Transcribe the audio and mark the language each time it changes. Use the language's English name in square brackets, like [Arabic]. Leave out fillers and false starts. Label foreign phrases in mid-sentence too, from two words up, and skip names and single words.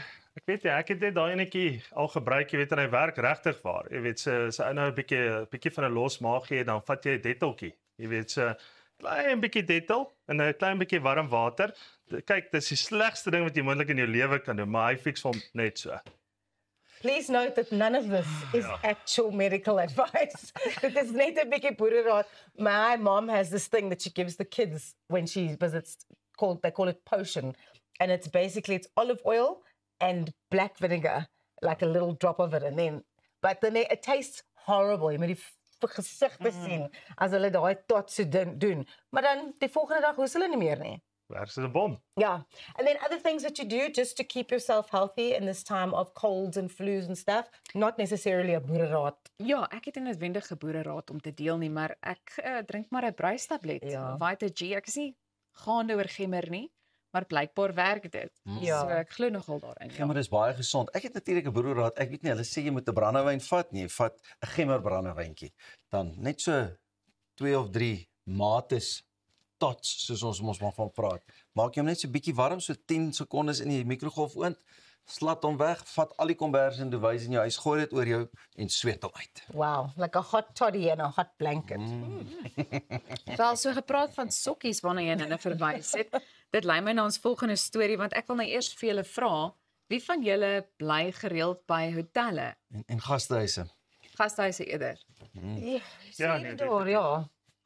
[Afrikaans] Ek weet jy, ek het net daai enetjie al gebruik, jy weet, en hy werk regtig waar. Jy weet, so nou 'n bietjie van 'n los maag gee, dan vat jy 'n detteltjie. Jy weet, so klein bietjie dettel en 'n klein bietjie warm water. Kyk, dis die slegste ding wat jy moontlik in jou lewe kan doen, maar hy fix hom net so. [English] Please note that none of this is actual medical advice. [Afrikaans] Dit is net 'n bietjie boereraad. [English] My mom has this thing that she gives the kids when she visits, they call it potion. And it's olive oil and black vinegar, like a little drop of it. But then it tastes horrible. [Afrikaans] Jy moet die gesigte sien as hulle daai tot so doen. Maar dan die volgende dag hoes hulle nie meer nie. Werk soos 'n bom. [English] Yeah. And then other things that you do just to keep yourself healthy in this time of colds and flus and stuff, not necessarily a boereraad. [Afrikaans] Ja, ek het 'n noodwendige boereraad om te deel nie, maar ek drink maar 'n bruistablet. Ja. Vita G. Ek is nie gaande oor gemmer nie, maar blykbaar werk dit. Ja. So ek glo nogal daarin. Ja, maar dis baie gesond. Ek het natuurlik 'n boereraad. Ek weet nie, hulle sê jy moet 'n brandewyn vat nie. Jy vat 'n gemmer brandewyntjie. Dan net so 2 of 3 mates tots soos ons mos maar van praat. Maak jy hom net so bietjie warm, so 10 sekondes in die mikrogolfoond. Slat hom weg, vat al die kombers en device in jou huis, gooi dit oor jou en sweet hom uit. [English] Wow, like a hot toddy and a hot blanket. [Afrikaans] Wel, so gepraat van sokkies waarna jy nou verwys het. Dit lei my na ons volgende storie, want ek wil nou eers vir julle vra, wie van julle bly gereeld by hotelle? En gastehuise. Gastehuise eerder. Ja, Ja, nee, nee, daar, ja.